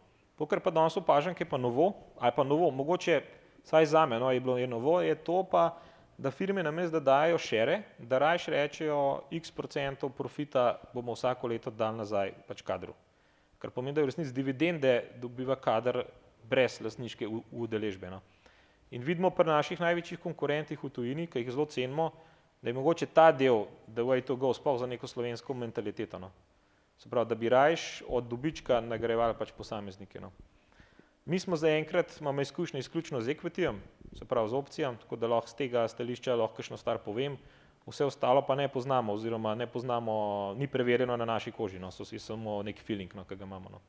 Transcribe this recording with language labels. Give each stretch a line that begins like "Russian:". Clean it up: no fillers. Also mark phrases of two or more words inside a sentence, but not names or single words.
Slovenian: Pokar pa danes opažam, ki je pa novo, mogoče, vsaj zame, no, je bilo novo, je to pa, da firme namesto, da dajo šere, da rajš rečejo x% profita bomo vsako leto dali nazaj pač kadru. Kar pomeni, da v resnici dividende dobiva kader brez lastniške udeležbe, no. In vidimo pri naših največjih konkurentih v tujini, ki jih zelo cenimo, da je mogoče ta del,
English: the way to go,
Slovenian: sploh za neko slovensko mentaliteto, no. Se pravi, da bi rajš od dobička nagrajevali pač posameznike, no. Mi smo zaenkrat, imamo izkušnje izključno z equity-jem, se pravi z opcijam, tako da lahko z tega stališča lahko kakšno stvar povem, vse ostalo pa ne poznamo, oziroma ne poznamo, ni preverjeno na naši koži, no, so si samo neki feeling, no, ki ga imamo, no.